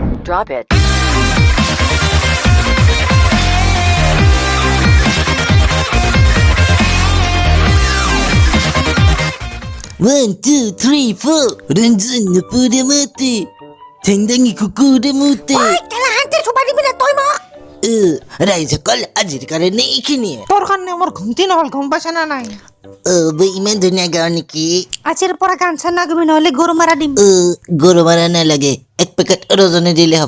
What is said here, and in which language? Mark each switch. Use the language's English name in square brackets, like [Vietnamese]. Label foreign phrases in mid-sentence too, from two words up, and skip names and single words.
[English] drop it. One, two, three, four. Ranjan na pura mati. Tengdangi kukuda muti. [Assamese] ঐ কেলাহান্তে চুপা দিবি না তই মোক ৰাইজে কল আজিৰ কাৰণে এইখিনিয়ে তোৰ কাৰণে মোৰ ঘুমটি নহল গম পাইছা না নাই বৈ ইমান ধুনীয়া গাওঁ নেকি আজিৰ পৰা গান চান নাগাবি নহলে গৰু মাৰা দিম গৰু মাৰা নালাগে এক পেকেট ৰজনী দিলে হ'ব